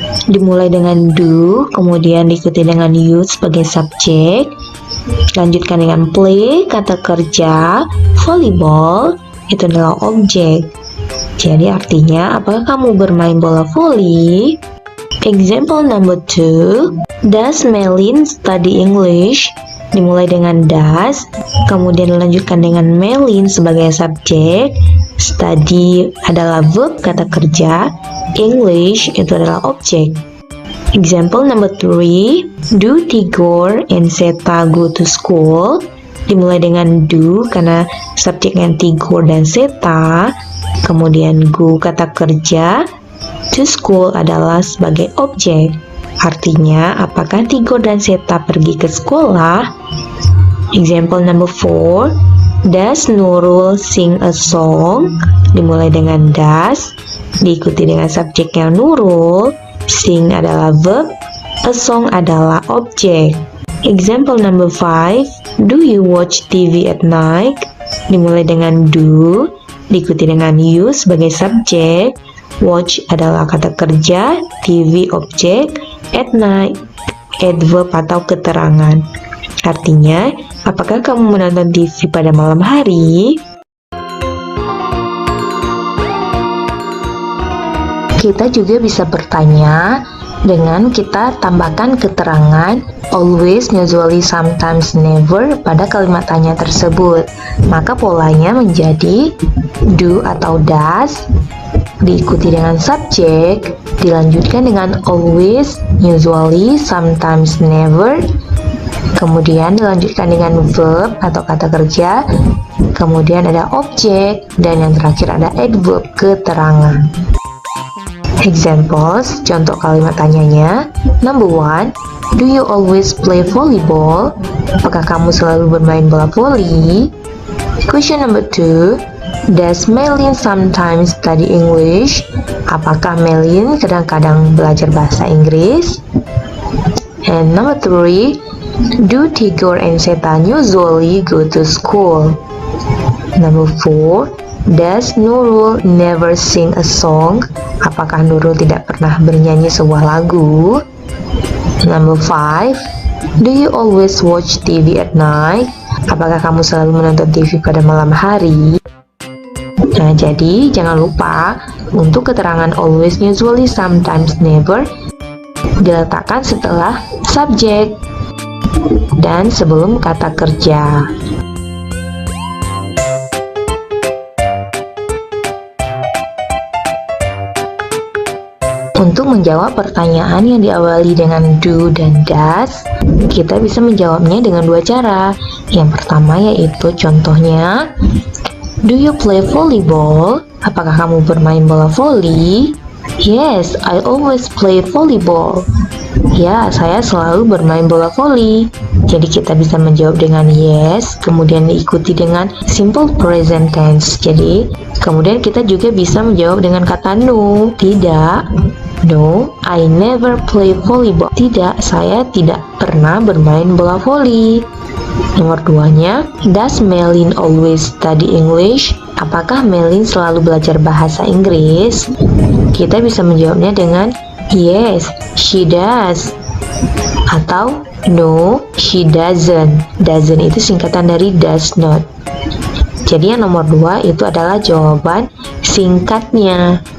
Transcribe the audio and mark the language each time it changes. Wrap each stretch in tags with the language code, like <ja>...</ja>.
<id>Dimulai dengan do, kemudian diikuti dengan you sebagai subjek, lanjutkan dengan play, kata kerja, volleyball, itu adalah objek. Jadi artinya, apakah kamu bermain bola voli?</id> <en>Example number 2, does Melin study English?</en> <id>Dimulai dengan does, kemudian dilanjutkan dengan Melin sebagai subjek, study adalah verb kata kerja, English itu adalah objek.</id> <en>Example number 3, do Tigor and Seta go to school?</en> <id>Dimulai dengan do karena subjeknya Tigor dan Seta, kemudian go kata kerja, to school adalah sebagai objek. Artinya, apakah Tigor dan Seta pergi ke sekolah?</id> <en>Example number 4, does Nurul sing a song?</en> <id>Dimulai dengan does, diikuti dengan subjeknya Nurul, sing adalah verb, a song adalah objek.</id> <en>Example number 5, do you watch TV at night?</en> <id>Dimulai dengan do, diikuti dengan you sebagai subjek, watch adalah kata kerja, TV objek, at night adverb atau keterangan. Artinya, apakah kamu menonton TV pada malam hari? Kita juga bisa bertanya dengan kita tambahkan keterangan always, usually, sometimes, never pada kalimat tanya tersebut. Maka polanya menjadi do atau does, diikuti dengan subjek, dilanjutkan dengan always, usually, sometimes, never, kemudian dilanjutkan dengan verb atau kata kerja, kemudian ada objek, dan yang terakhir ada adverb, keterangan. Examples, contoh kalimat tanyanya.</id> <en>Number 1, do you always play volleyball?</en> <id>Apakah kamu selalu bermain bola voli?</id> <en>Question number 2, does Melin sometimes study English?</en> <id>Apakah Melin kadang-kadang belajar bahasa Inggris?</id> <en>And number 3, do Tigor and Setan usually go to school? Number 4, does Nurul never sing a song?</en> <id>Apakah Nurul tidak pernah bernyanyi sebuah lagu?</id> <en>Number 5, do you always watch TV at night?</en> <id>Apakah kamu selalu menonton TV pada malam hari? Nah, jadi jangan lupa untuk keterangan always, usually, sometimes, never diletakkan setelah subjek dan sebelum kata kerja. Untuk menjawab pertanyaan yang diawali dengan do dan does, kita bisa menjawabnya dengan dua cara. Yang pertama yaitu contohnya, do you play volleyball? Apakah kamu bermain bola voli?</id> <en>Yes, I always play volleyball.</en> <id>Ya, saya selalu bermain bola voli. Jadi kita bisa menjawab dengan yes, kemudian diikuti dengan simple present tense. Jadi, kemudian kita juga bisa menjawab dengan kata no, tidak.</id> <en>No, I never play volleyball.</en> <id>Tidak, saya tidak pernah bermain bola voli. Nomor 2-nya,</id> <en>does Melin always study English?</en> <id>Apakah Melin selalu belajar bahasa Inggris? Kita bisa menjawabnya dengan</id> <en>yes, she does.</en> <id>Atau</id> <en>no, she doesn't. Doesn't</en> <id>itu singkatan dari</id> <en>does not.</en> <id>Jadi yang nomor 2 itu adalah jawaban singkatnya.</id>